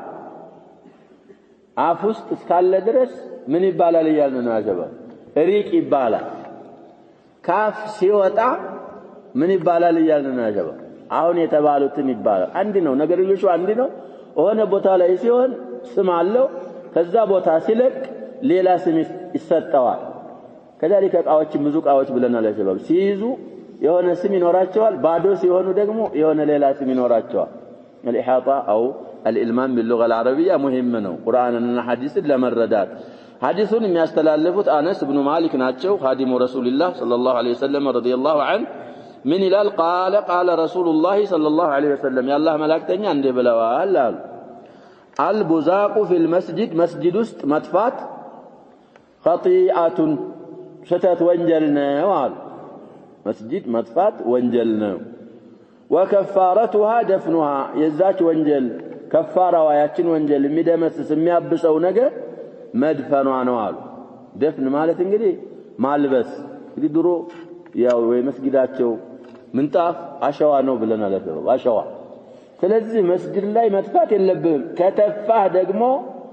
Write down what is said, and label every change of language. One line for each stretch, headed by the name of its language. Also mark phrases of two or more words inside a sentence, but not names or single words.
Amharic: አፍ ውስጥ እስካለ ድረስ ምን ይባላል ይያልን ነው ያጀባ ሪቅ ይባላል ካፍ ሲወጣ ምን ይባላል ይያልን ነው ያጀባ አሁን የተባሉትን ይባላል አንድ ነው ነገርዮሹ አንድ ነው ሆነ ቦታ ላይ ሲሆን ስም አለው ከዛ ቦታ ሲለቅ ሌላ ስም ይሰጠዋል ከذلك ቃዎች ብዙ ቃዎች ብለናል ያጀባ ሲይዙ የሆነ ስም ይኖራቸዋል ባዶ ሲሆኑ ደግሞ የሆነ ሌላ ስም ይኖራቸዋል
Arabic: الإحاطة أو الإلمام باللغة العربية مهم
Amharic: ነው ቁርአንና ሐዲስን ለመረዳት ሐዲሱን የሚያስተላልፉት አነስ ኢብኑ ማሊክ ናቸው
Arabic: خادم رسول الله صلى الله عليه وسلم رضي الله عنه
Amharic: ምን ይላል قال
Arabic: رسول الله صلى الله عليه وسلم يا الله
Amharic: መላእክተኛ እንደ ብለዋል አሉ
Arabic: البزاق في المسجد
Amharic: مسجد ውስጥ መጥፋት خطيئة ሸተት ወንጀል ነው አሉ መስጂድ መጥፋት ወንጀል ነው
Arabic: وكفارتها دفنها
Amharic: የዛች ወንጀል ከፋራዋ ያችን ወንጀል የሚደመስስ የሚያብሰው ነገር መድፈኗ ነው አሉ ደፍን ማለት እንግዲህ ማልበስ እንግዲህ ድሮ ያው የመስጊዳቸው ምንጣፍ አሸዋ ነው ብለናል አሸዋ ስለዚህ መስጊድ ላይ መጥፋት የለብህም ከተፋህ ደግሞ